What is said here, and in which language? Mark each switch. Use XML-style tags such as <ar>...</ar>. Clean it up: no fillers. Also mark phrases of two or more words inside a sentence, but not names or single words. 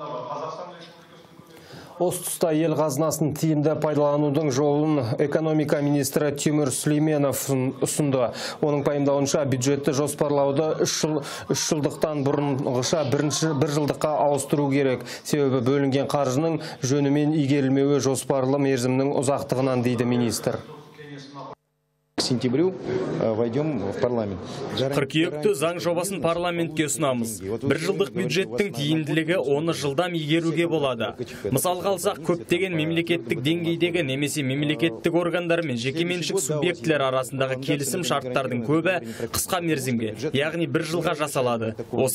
<kk>Осы тұста ел қазынасын тиімді пайдаланудың жолын экономика министрі Тимур Сүлейменов ұсынды. Оның пайымдауынша бюджетті жоспарлауды 3 жылдықтан бұрынғыша бір жылдыққа ауыстыру керек. Себебі бөлінген қаржының жөнімен игерілмеуі жоспарлы мерзімнің ұзақтығынан, дейді министр.</kk> <ru>К сентябрю войдем в парламент.</ru> <kk>Қыркүйекте заң жобасын парламентке ұсынамыз. Бір жылдық бюджеттің тиімділігі оны жылдам игеруге болады. Мысалға алсақ, көптеген мемлекеттік деңгейдегі немесе мемлекеттік органдар мен жекеменшік субъектілер арасындағы келісім шарттардың көбі қысқа мерзімге, яғни бір жылға жасалады.</kk>